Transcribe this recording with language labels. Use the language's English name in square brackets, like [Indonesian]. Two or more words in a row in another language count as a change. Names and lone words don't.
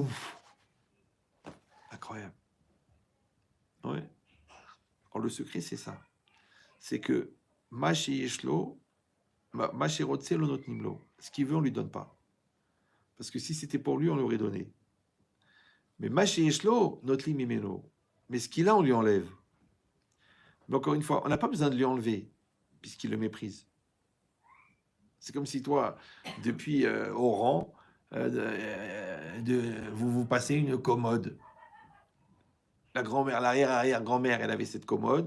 [French] Incroyable. Ouais. Alors, le secret, c'est ça. C'est que [Hebrew] מה שיש לו, מה שרוצה לא נותנים לו. [French] Ce qu'il veut, on ne lui donne pas. Parce que si c'était pour lui, on l'aurait donné. [Hebrew] Mais מה שיש לו, נוטלים ממנו. [French] Mais ce qu'il a, on lui enlève. Mais encore une fois, on n'a pas besoin de lui enlever, puisqu'il le méprise. C'est comme si toi, depuis Oran, vous vous passez une commode. La grand-mère, l'arrière-arrière-grand-mère, elle avait cette commode.